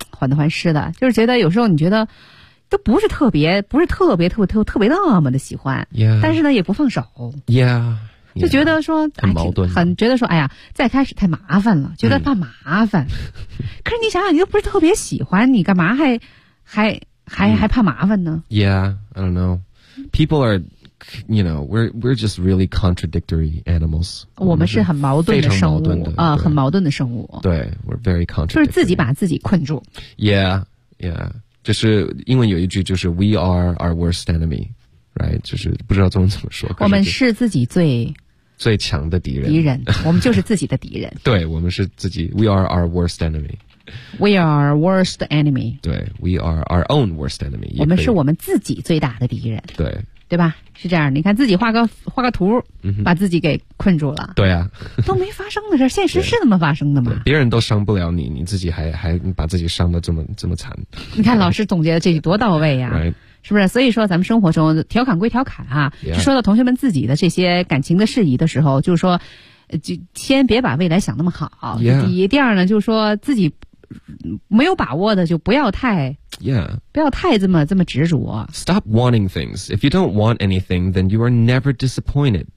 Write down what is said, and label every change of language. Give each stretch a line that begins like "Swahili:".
Chinese: 患得患失的，就是觉得有时候你觉得都不是特别，不是特别特别特别特别那么的喜欢，
English: yeah.
Chinese: 但是呢也不放手。
English: Yeah。
Chinese: 就觉得说 yeah, 很矛盾、很觉得说哎呀再开始太麻烦了，觉得怕麻烦、可是你想想你又不是特别喜欢，你干嘛还怕麻烦呢？
English: Yeah, I don't know. People are, you know, we're just really contradictory animals.
Chinese: 我们是很矛盾的生物啊、很矛盾的生物。
English: 对， we're very contradictory.
Chinese: 就是自己把自己困住。
English: Yeah, yeah.
Chinese: 就是英文有一句就是
English: we are our worst enemy.
Chinese: Right, 就是不知道中文怎么说，我们是自己最强的敌人，敌人，我们就是自己的敌人。对，我们是自己
English: ，We are our worst enemy. We are worst enemy. 对 ，We are our own worst enemy.
Chinese: 我们是我们自己最大的敌人。对，对吧？是这样，你看自己画个图、把自己给困住了。对啊，都没发生的事，现实是那么发生的吗？别人都伤不了你，你自己还把自己伤得这么惨。你看老师总结的这句多到位呀、啊！
English: right.
Chinese: 是不是？所以说，咱们生活中调侃归调侃啊，
English: yeah.
Chinese: 说到同学们自己的这些感情的事宜的时候，就是说，就先别把未来想那么好。
English: Yeah.
Chinese: 第一，第二呢，就是说自己没有把握的，就不要太，
English: yeah.
Chinese: 不要太这么执着。
English: Stop wanting things. If you don't want anything, then you are never disappointed.